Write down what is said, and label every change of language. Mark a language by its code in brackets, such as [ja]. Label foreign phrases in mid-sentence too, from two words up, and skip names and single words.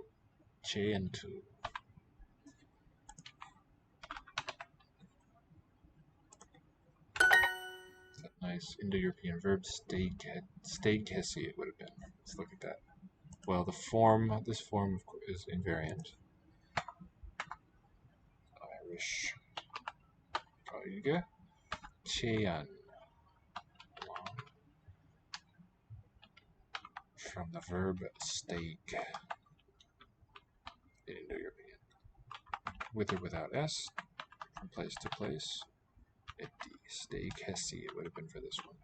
[ga] Cheantu. [en] That nice Indo-European verb, steigkesi it would have been. Let's look at that. Well, the form, this form of course, is invariant. Irish. Toige. [ga] Chean. [en] From the verb steig. In Indo-European. With or without S. From place to place. Steigkesi it would have been for this one.